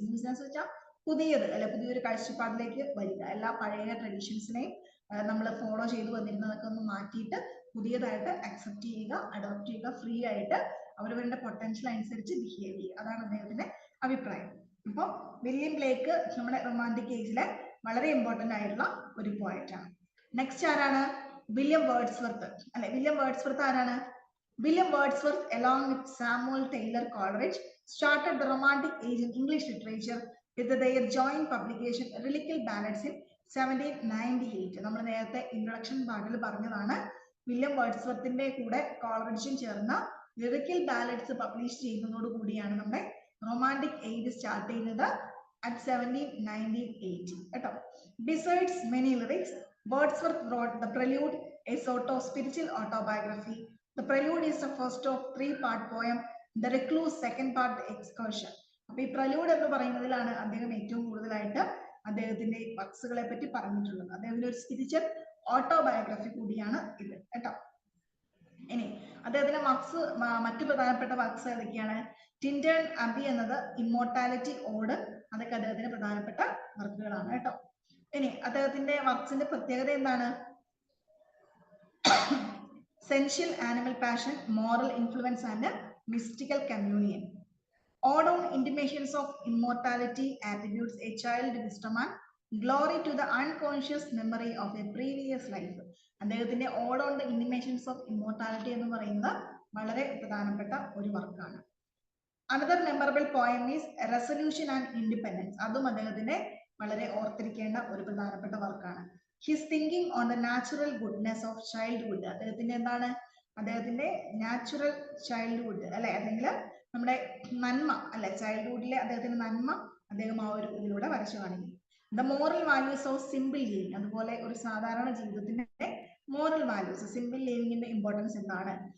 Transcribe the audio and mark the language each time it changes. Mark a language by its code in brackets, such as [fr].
[ml] Newness വെച്ചാൽ പുതിയത്, അല്ലെ പുതിയൊരു കാഴ്ചപ്പാടിലേക്ക് വരിക, എല്ലാ പഴയ ട്രഡീഷൻസിനെയും നമ്മൾ ഫോളോ ചെയ്തു വന്നിരുന്നതൊക്കെ ഒന്ന് മാറ്റിയിട്ട് പുതിയതായിട്ട് അക്സെപ്റ്റ് ചെയ്യുക, അഡോപ്റ്റ് ചെയ്യുക, ഫ്രീ ആയിട്ട് അവരവരുടെ പൊട്ടൻഷ്യൽ അനുസരിച്ച് ബിഹേവ് ചെയ്യുക, അതാണ് അദ്ദേഹത്തിന്റെ അഭിപ്രായം. അപ്പോൾ വില്യം ബ്ലേക്ക് നമ്മുടെ റൊമാൻറ്റിക് ഏജിലെ വളരെ ഇമ്പോർട്ടന്റ് ആയിട്ടുള്ള ഒരു പോയറ്റ് ആണ്. നെക്സ്റ്റ് ആരാണ്? വില്യം വേർഡ്സ്വർത്ത്, അല്ലെ? വില്യം വേർഡ്സ്വർത്ത് ആരാണ്? [en] William Wordsworth, along with Samuel Taylor Coleridge, started the Romantic Age in English literature with their joint publication Lyrical Ballads in 1798. [ml] നമ്മൾ നേരത്തെ ഇൻട്രൊഡക്ഷൻ പാർട്ടിൽ പറഞ്ഞതാണ്, വില്യം വേർഡ്സ്വർത്തിന്റെ കൂടെ കോളറിഡ്ജും ചേർന്ന ലിറിക്കൽ ബാലഡ്സ് പബ്ലിഷ് ചെയ്യുന്നതോട് കൂടിയാണ് നമ്മുടെ റൊമാൻറ്റിക് ഏജ് സ്റ്റാർട്ട് ചെയ്യുന്നത് at 1798. കേട്ടോ. [en] Besides many lyrics, Wordsworth wrote The Prelude, a sort of spiritual autobiography. The Prelude is the first of three-part poem. The Recluse, second part, The Excursion. [ml] അപ്പൊ ഈ പ്രലൂഡ് എന്ന് പറയുന്നതിലാണ് അദ്ദേഹം ഏറ്റവും കൂടുതലായിട്ട് അദ്ദേഹത്തിന്റെ വർക്സുകളെ പറ്റി പറഞ്ഞിട്ടുള്ളത്. അദ്ദേഹത്തിന്റെ ഒരു സ്പിരിച്വൽ ഓട്ടോബയോഗ്രഫി കൂടിയാണ് ഇത്, കേട്ടോ. ഇനി അദ്ദേഹത്തിന്റെ വർക്സ്, മറ്റു പ്രധാനപ്പെട്ട വർക്സ് ഏതൊക്കെയാണ്? ടിൻഡേൺ അബി എന്നത്, ഇമ്മോർട്ടാലിറ്റി ഓഡ്, അതൊക്കെ അദ്ദേഹത്തിന്റെ പ്രധാനപ്പെട്ട വർക്കുകളാണ്, കേട്ടോ. ഇനി അദ്ദേഹത്തിന്റെ വർക്സിന്റെ പ്രത്യേകത എന്താണ്? [en] Sensual animal passion, moral influence and mystical communion. Ode on intimations of immortality attributes a child wisdom and glory to the unconscious memory of a previous life. [ml] അദ്ദേഹത്തിന്റെ Ode on the intimations of immortality എന്ന് പറയുന്നത് വളരെ പ്രധാനപ്പെട്ട ഒരു വർക്കാണ്. [en] Another memorable poem is Resolution and Independence. [ml] അതും അദ്ദേഹത്തിന്റെ വളരെ ഓർത്തിരിക്കേണ്ട ഒരു പ്രധാനപ്പെട്ട വർക്കാണ്. [en] His thinking on the natural goodness of childhood. [ml] അദ്ദേഹത്തിന്റെ എന്താണ്? അദ്ദേഹത്തിന്റെ നാച്ചുറൽ ചൈൽഡ്ഹുഡ്, അല്ലെ അല്ലെങ്കിൽ നമ്മുടെ നന്മ, അല്ലെ ചൈൽഡ്ഹുഡിലെ അദ്ദേഹത്തിന്റെ നന്മ അദ്ദേഹം ആ ഒരു ഇതിലൂടെ വരച്ചു കാണിക്കും. [en] the moral values of simple living, [ml] അതുപോലെ ഒരു സാധാരണ ജീവിതത്തിന്റെ മോറൽ വാല്യൂസ്, സിമ്പിൾ ലിവിങ്ങിന്റെ ഇമ്പോർട്ടൻസ് എന്താണ്?